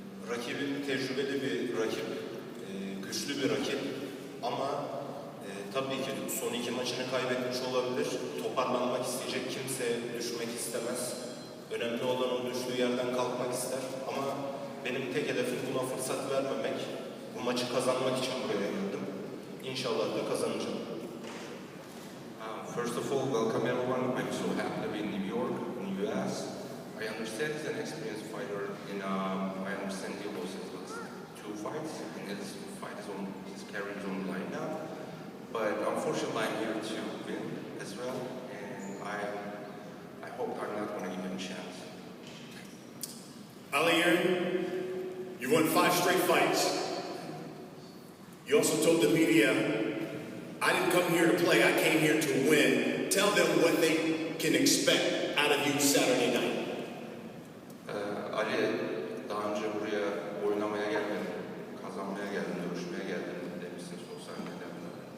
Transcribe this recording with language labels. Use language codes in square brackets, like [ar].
[tr] Rakibim tecrübeli bir rakip, güçlü bir rakip ama tabii ki son 2 maçını kaybetmiş olabilir. Toparlanmak isteyecek, kimse düşmek istemez. Önemli olan o düştüğü yerden kalkmak ister ama benim tek hedefim buna fırsat vermemek. Bu maçı kazanmak için buraya geldim. İnşallah da kazanacağım. [en] First of all, welcome everyone. I'm so happy to be in New York, in the US. I understand he's an experienced fighter, and I understand he lost his last 2 fights, and his fight is on his career is on the line now. But unfortunately, I'm here to win as well, and I hope I'm not going to give him a chance. Ali Eren, you won 5 straight fights. You also told the media, I didn't come here to play, I came here to win. Tell them what they can expect out of you Saturday night. [tr] Ali, daha önce buraya oynamaya gelmedim, kazanmaya geldim, dövüşmeye geldim demişsin sosyal medyada.